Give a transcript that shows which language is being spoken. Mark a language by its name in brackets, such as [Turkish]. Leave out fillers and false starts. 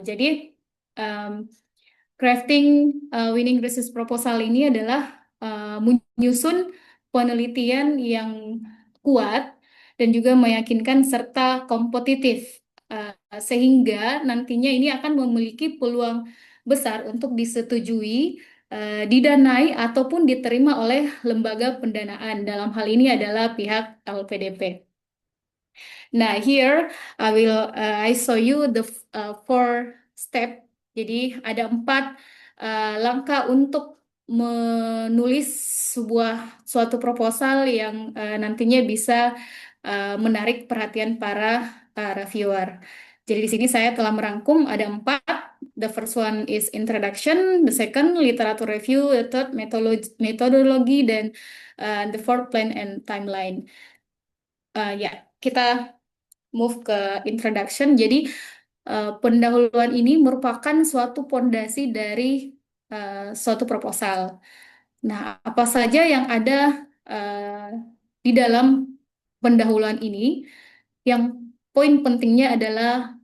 [Indonesian] Jadi, um, [English] crafting winning research proposal [Indonesian] ini adalah menyusun penelitian yang kuat dan juga meyakinkan serta kompetitif, sehingga nantinya ini akan memiliki peluang besar untuk disetujui, didanai ataupun diterima oleh lembaga pendanaan. Dalam hal ini adalah pihak LPDP. [English] Nah, here I show you the four step. [Indonesian] Jadi ada 4 langkah untuk menulis suatu proposal yang nantinya bisa menarik perhatian para reviewer. Jadi di sini saya telah merangkum ada 4. [English] The first one is introduction, the second literature review, the third methodology, dan the fourth plan and timeline. [Indonesian] Ya, kita move ke introduction. Jadi pendahuluan ini merupakan suatu pondasi dari suatu proposal. Nah, apa saja yang ada di dalam pendahuluan ini? Yang poin pentingnya adalah